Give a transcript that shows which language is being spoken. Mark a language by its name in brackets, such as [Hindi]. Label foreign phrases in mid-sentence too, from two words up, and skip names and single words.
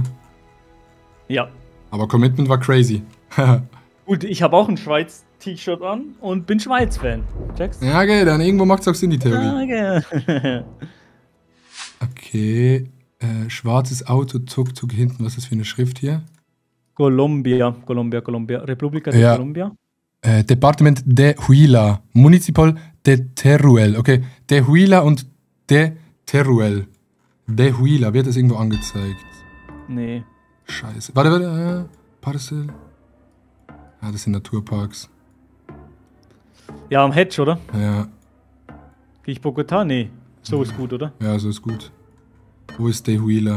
[German] Ja. Aber Commitment war crazy. Gut, ich habe auch ein Schweiz-T-Shirt an und bin Schweiz-Fan. Checkst? Ja, okay, dann irgendwo macht es auch Sinn, die Theorie. Ja, okay. Okay, schwarzes Auto, Tuk-Tuk hinten, was ist das für eine Schrift hier? Colombia. República de Colombia. Departement de Huila, Municipal de Teruel. Okay, de Huila und de Teruel. De Huila, wird das irgendwo angezeigt? Nee. Scheiße. Warte. Parcel. Ah, das sind Naturparks. Ja, am Hedge, oder? Ja. Geh ich Bogotá? Nee. So ist gut, oder? Ja, so ist gut. Wo ist de Huila?